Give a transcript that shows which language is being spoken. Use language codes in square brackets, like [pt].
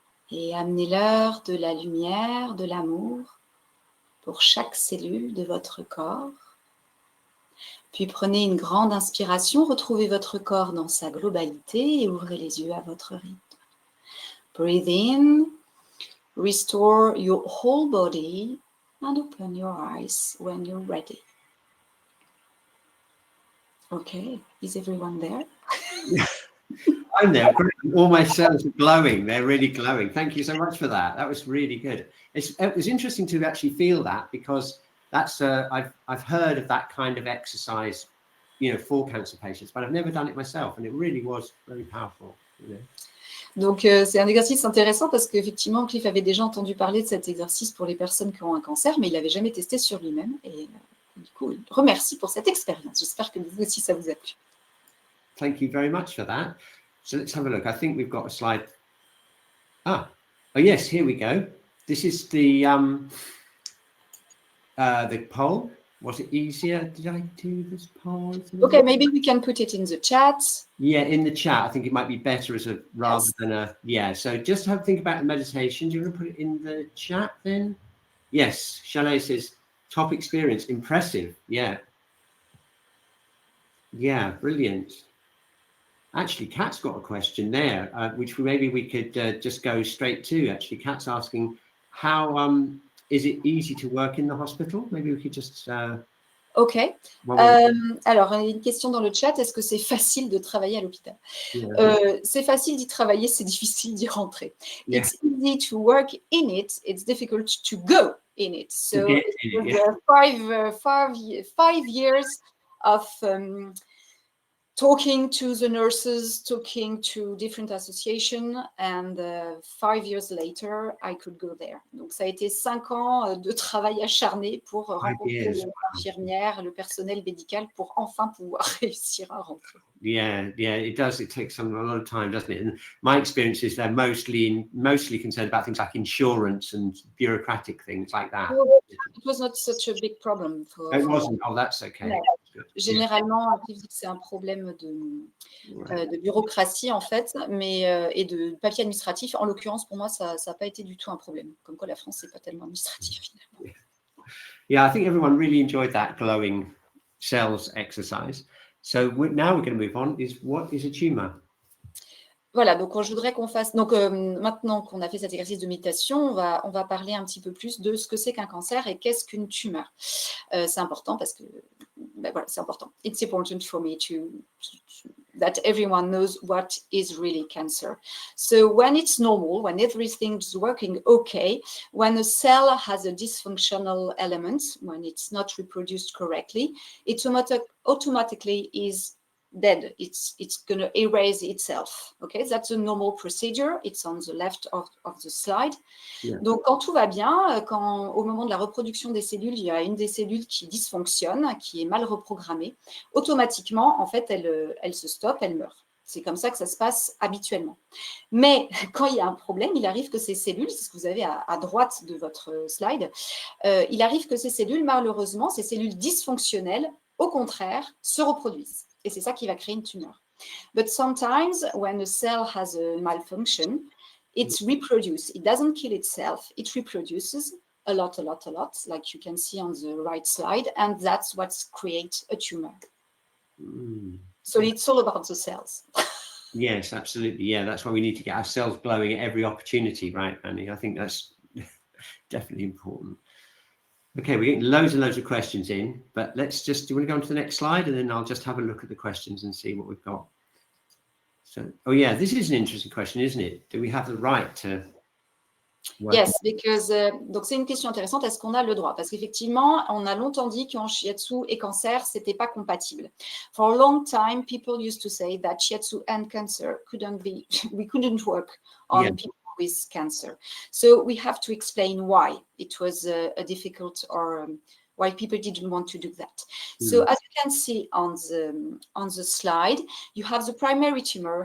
[fr] Et amenez-leur de la lumière, de l'amour pour chaque cellule de votre corps. Puis prenez une grande inspiration, retrouvez votre corps dans sa globalité et ouvrez les yeux à votre rythme. [en] Breathe in, restore your whole body and open your eyes when you're ready. Okay, is everyone there? I'm there. All my cells are glowing. They're really glowing. Thank you so much for that. That was really good. It was interesting to actually feel that, because that's I've heard of that kind of exercise, for cancer patients, but I've never done it myself, and it really was very powerful. [fr] Donc, c'est un exercice intéressant parce qu'effectivement, Cliff avait déjà entendu parler de cet exercice pour les personnes qui ont un cancer, mais il l'avait jamais testé sur lui-même. Et du coup, remercie pour cette expérience. J'espère que vous aussi, ça vous a plu. [en] Thank you very much for that. So let's have a look. I think we've got a slide. Oh yes, here we go. This is the poll. Was it easier? Did I do this poll? Okay, maybe we can put it in the chat. Yeah, in the chat. I think it might be better as a rather than a So just have a think about the meditation. Do you want to put it in the chat then? Yes, Chalet says top experience, impressive. Yeah, brilliant. Actually, Kat's got a question there, which maybe we could just go straight to. Actually, Kat's asking, how is it easy to work in the hospital? Maybe we could just... Ok. [fr] Alors, il y a une question dans le chat. Est-ce que c'est facile de travailler à l'hôpital? C'est facile d'y travailler, c'est difficile d'y rentrer. [en] Yeah. It's easy to work in it. It's difficult to go in it. So it was 5 years of talking to the nurses, talking to different associations, and 5 years later, I could go there. [fr] Donc, ça a été 5 ans de travail acharné pour rencontrer les infirmières, le personnel médical, pour enfin pouvoir réussir à rentrer. [en] Yeah, it does. It takes a lot of time, doesn't it? And my experience is they're mostly concerned about things like insurance and bureaucratic things like that. Well, it was not such a big problem. It wasn't. Oh, that's okay. No. [fr] Généralement, c'est un problème de bureaucratie, en fait, et de papier administratif. En l'occurrence, pour moi, ça n'a pas été du tout un problème. Comme quoi, la France, c'est pas tellement administratif, finalement. [en] Yeah, I think everyone really enjoyed that glowing cells exercise. So now we're going to move on. What is a tumor? [fr] Voilà, donc je voudrais qu'on fasse... Donc maintenant qu'on a fait cet exercice de méditation, on va parler un petit peu plus de ce que c'est qu'un cancer et qu'est-ce qu'une tumeur. C'est important parce que... voilà, c'est important. [en] It's important for me that everyone knows what is really cancer. So when it's normal, when everything's working okay, when a cell has a dysfunctional element, when it's not reproduced correctly, it automatically is dead. It's going to erase itself. Okay, that's a normal procedure. It's on the left of the slide. Yeah. [fr] Donc, quand tout va bien, quand au moment de la reproduction des cellules, il y a une des cellules qui dysfonctionne, qui est mal reprogrammée, automatiquement, en fait, elle se stoppe, elle meurt. C'est comme ça que ça se passe habituellement. Mais quand il y a un problème, il arrive que ces cellules, c'est ce que vous avez à droite de votre slide, il arrive que ces cellules, malheureusement, ces cellules dysfonctionnelles, au contraire, se reproduisent. Et c'est ça qui va créer une tumeur. [en] But sometimes, when a cell has a malfunction, it's reproduced. It doesn't kill itself. It reproduces a lot, like you can see on the right slide, and that's what creates a tumor. So it's all about the cells. Yes, absolutely. Yeah, that's why we need to get our cells glowing at every opportunity, right, Fanny? I think that's definitely important. Okay, we're getting loads and loads of questions in, but do you want to go on to the next slide, and then I'll just have a look at the questions and see what we've got. So, this is an interesting question, isn't it? Do we have the right to work? Yes, because, [fr] donc c'est une question intéressante, est-ce qu'on a le droit? Parce qu'effectivement, on a longtemps dit qu'en shiatsu et cancer, c'était pas compatible. [en] For a long time, people used to say that shiatsu and cancer we couldn't work on people with cancer. So we have to explain why it was a difficult or why people didn't want to do that. So as you can see on the slide, you have the primary tumor.